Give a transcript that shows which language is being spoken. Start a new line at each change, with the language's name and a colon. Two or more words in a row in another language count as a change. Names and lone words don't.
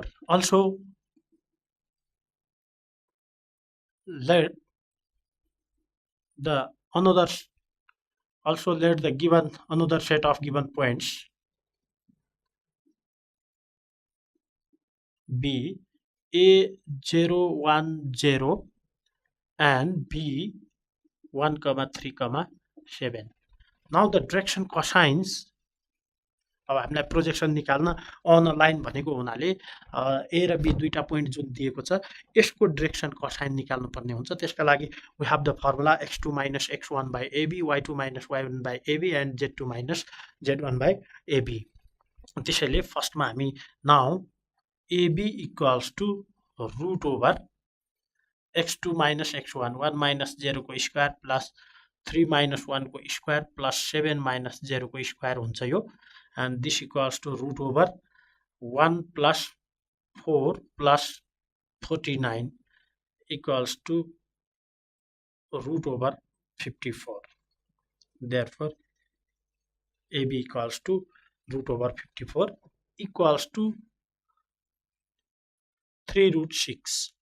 English: Also let the given another set of given points be A 0, 1, 0 and B 1, 3, 7. now the direction cosines
Nepali: अब हामीलाई प्रोजेक्सन निकाल्न
English: on a line
Nepali: भनेको हुनाले ए र बी दुईटा पोइन्ट जुन दिएको छ यसको
English: direction cosine
Nepali: निकाल्नु पर्ने हुन्छ त्यसका लागि
English: we have the formula x2 minus x1 by ab y2 minus y1 by ab and z2 minus z1 by ab
Nepali: त्यसैले फर्स्टमा हामी
English: नाउ ab equals to root over x2 minus x1 1 minus 0 को square plus 3 minus 1 को square plus 7 minus 0 को स्क्वायर
Nepali: हुन्छ यो
English: and this equals to root over 1 plus 4 plus 49 equals to root over 54. Therefore, AB equals to root over 54 equals to 3 root 6.